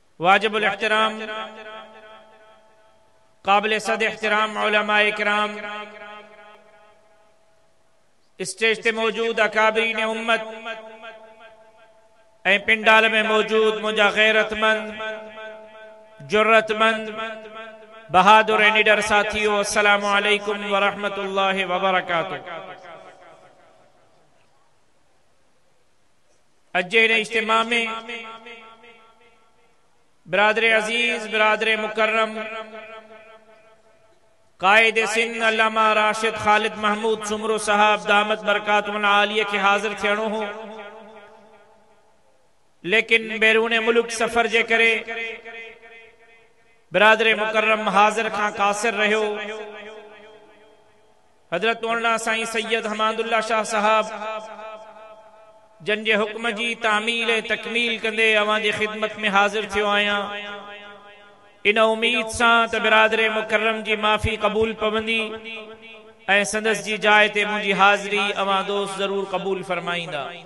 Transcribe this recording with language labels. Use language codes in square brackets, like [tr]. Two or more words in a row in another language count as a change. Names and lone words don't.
[sd] वाजिबुल एहतराम काबिल सद एहतराम उलमाए इकराम, स्टेज ते मौजूद अकाबरीन उम्मत ऐं पिंडाल में मौजूद मुंहिंजा गैरतमंद जुर्रतमंद बहादुर ऐं निडर साथियों, [ar] السلام عليكم ورحمة الله وبركاته. [sd] अज इन इज्तिमा में बिरादर अजीज, बिरादर मुकर्रम, कायद सिंध अल्लामा राशिद खालिद महमूद सुमरो साहब [ar] دامت بركاته العالية [sd] के हाजिर थियणो हो, लेकिन बैरून मुल्क सफर जे करे बिरादर मुकर्रम हाजिर खां कासिर रहियो। हजरत मौलाना साईं सैयद हमादुल्ला शाह साहब जन जे हुक्म जी तामील तकमील कंदे अवां जी खिदमत में हाजिर थियो आहियां, इन उम्मीद सां त बिरादर मुकर्रम जी माफ़ी कबूल पवंदी ऐं संदस जी जाइ ते मुंहिंजी हाज़िरी अवां दोस्त ज़रूर कबूल फरमाईंदा।